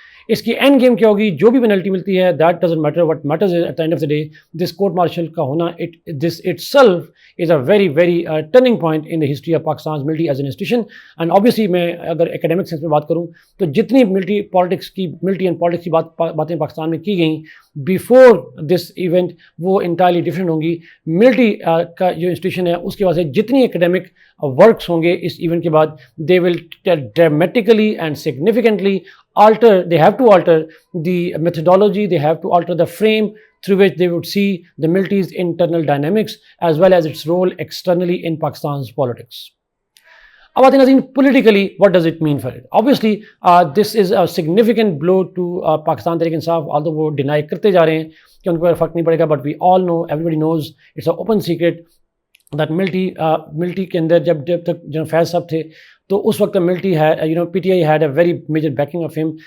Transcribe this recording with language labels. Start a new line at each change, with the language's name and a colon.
Urdu: اس کی and game کیا ہوگی؟ جو بھی پینلٹی ملتی ہے
English: That doesn't matter, what matters is at the end of the day this court martial کا ہونا، this itself is a very very turning point in the history of Pakistan military as an institution.
Urdu: And obviously میں اگر academic sense میں بات کروں تو جتنی military and politics کی باتیں پاکستان میں کی گئیں بیفور دس ایونٹ وہ انٹائرلی ڈفرینٹ ہوں گی. ملٹری کا جو انسٹیٹیوشن ہے اس کے واسطے
English: جتنی academic works ہوں گے اس ایونٹ کے بعد they will dramatically and significantly alter, they have to alter the methodology, they have to alter the frame through which they would see the military's internal dynamics as well as its role externally in Pakistan's politics.
Urdu: اب آتے ہیں ناظرین
English: politically what does it mean for it? Obviously this is a significant blow to Pakistan Tehreek Insaf, although
Urdu: وہ deny کرتے جا رہے ہیں کہ ان کو فرق نہیں پڑے گا,
English: but we all know, everybody knows, it's an open secret that military
Urdu: کے اندر جب تک جنرل فیض صاحب تھے تو اس وقت
English: Military ہے P T I had a very major backing of him.